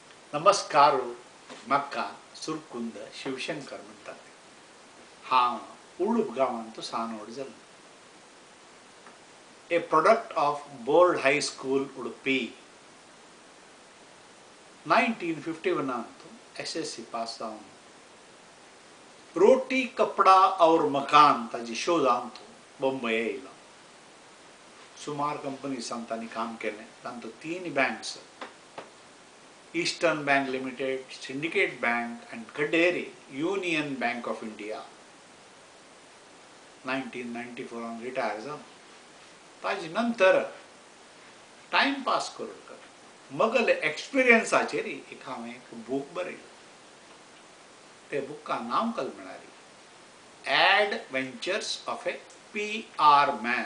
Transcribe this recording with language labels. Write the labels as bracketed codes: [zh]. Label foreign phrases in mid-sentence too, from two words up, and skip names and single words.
[kok] नमस्कार म्हाका सुरकुंद शिवशंकर म्हणटात. हांव उळूप गांवांत सानोड जाल्लो. [en] A product of Board High School Udupi. [kok] 1951 SSC पास जावन [hi] रोटी कपड़ा और मकान [kok] ताजी शो जावन बॉम्बे येयलो. सुमार कंपनीसान तांणी काम केलें. तांचो 3 बँक्स, ईस्टर्न बैंक लिमिटेड, सिंडिकेट बैंक एंड कडेरी यूनियन बैंक ऑफ इंडिया. 1994 रिटायर जावन ताजे नंतर [en] time pass [kok] करून मगले एक्सपिरियन्साचेर एक हांवें एक बूक बरयलो. ते बुकान नांव कल म्हळ्यार एडवेंचर्स ऑफ ए PR मॅन.